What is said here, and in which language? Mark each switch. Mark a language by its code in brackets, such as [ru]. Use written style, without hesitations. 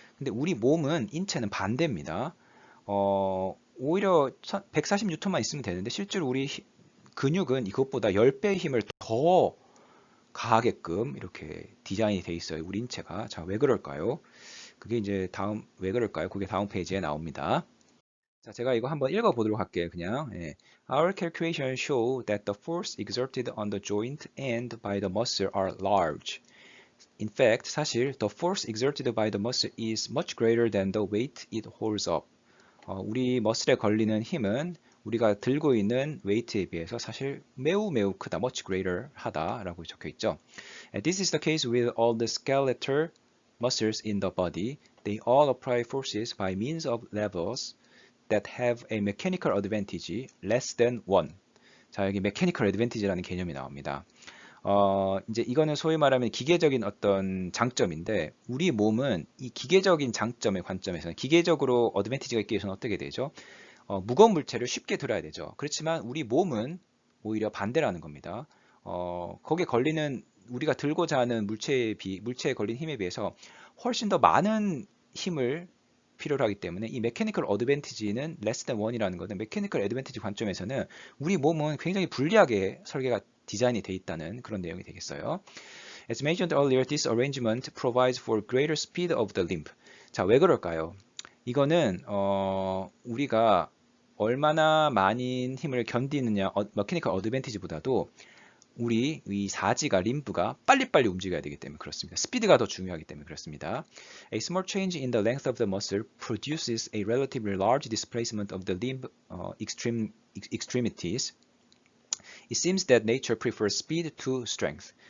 [ko] 근데 우리 몸은 인체는 반대입니다. 오히려 140뉴턴만 있으면 되는데 실제로 우리 근육은 이것보다 10배의 힘을 더 가하게끔 이렇게 디자인이 돼 있어요. 우리 인체가. 자, 왜 그럴까요? 그게 이제 왜 그럴까요? 그게 다음 페이지에 나옵니다. 자, 제가 이거 한번 읽어보도록 할게요. 그냥. 예. [en] Our calculations show that the force exerted on the joint and by the muscle are large. In fact, [ko] 사실 [en] the force exerted by the muscle is much greater than the weight it holds up. [ko] 우리 머슬에 걸리는 힘은 우리가 들고 있는 웨이트에 비해서 사실 매우 매우 크다, [en] much greater [ko] 하다라고 적혀 있죠. [en] And this is the case with all the skeletal muscles in the body. They all apply forces by means of levels that have a mechanical advantage less than 1. [ko] 자, 여기 mechanical advantage라는 개념이 나옵니다. 이제 이거는 소위 말하면 기계적인 어떤 장점인데, 우리 몸은 이 기계적인 장점의 관점에서는 기계적으로 어드밴티지가 있기 위해서는 어떻게 되죠? 무거운 물체를 쉽게 들어야 되죠. 그렇지만 우리 몸은 오히려 반대라는 겁니다. 거기에 걸리는 우리가 들고자 하는 물체에 걸린 힘에 비해서 훨씬 더 많은 힘을 필요로 하기 때문에 이 메커니컬 어드밴티지는 [en] less than 1 [ko] 이라는 것은 메커니컬 어드밴티지 관점에서는 우리 몸은 굉장히 불리하게 설계가 디자인이 돼 있다는 그런 내용이 되겠어요. [en] As mentioned earlier, this arrangement provides for greater speed of the limb. [ko] 자, 왜 그럴까요? 이거는 우리가 얼마나 많은 힘을 견디느냐, 메커니컬 어드밴티지보다도 우리 이 사지가 림프가 빨리빨리 움직여야 되기 때문에 그렇습니다. 스피드가 더 중요하기 때문에 그렇습니다. [en] A small change in the length of the muscle produces a relatively large displacement of the limb extremities. It seems that nature prefers speed to strength.